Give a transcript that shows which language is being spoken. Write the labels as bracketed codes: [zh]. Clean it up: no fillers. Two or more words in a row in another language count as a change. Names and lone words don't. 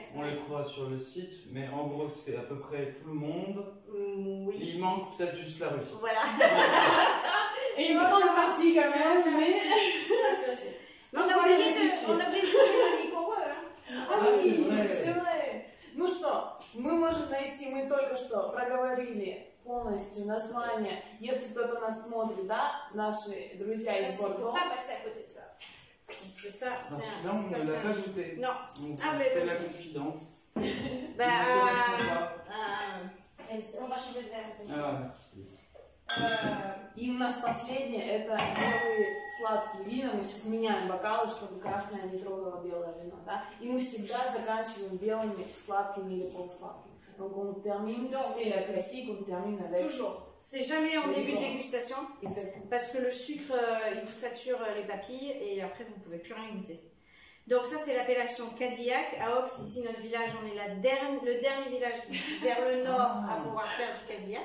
[fr] On les trouvera sur le site, mais en gros, c'est à peu près tout le monde. Oui. Il manque peut-être juste la Russie. Voilà. Et une grande partie quand même, mais... on a oublié le Liquoreux. C'est vrai. [ru] Ну что, мы можем найти, мы только что проговорили полностью название, если кто-то нас смотрит, да, наши друзья из Бордо. [fr] Parce que ça, non, on ne l'a pas ajouté. Non. On fait la confidence. On va changer de verre. Ah, merci. [ru] И у нас последнее, это белые сладкие вина. Мы сейчас меняем бокалы, чтобы красное не трогало белое вино, да? И мы всегда заканчиваем белыми, сладкими или полусладкими. [fr] Donc on termine, c'est la classique, on termine avec... Toujours. C'est jamais en début de dégustation. Exactement. Parce que le sucre, il vous sature les papilles et après vous ne pouvez plus rien goûter. Donc ça c'est l'appellation Cadillac. À Ox, ici notre village, on est le dernier village vers le nord à pouvoir faire du Cadillac.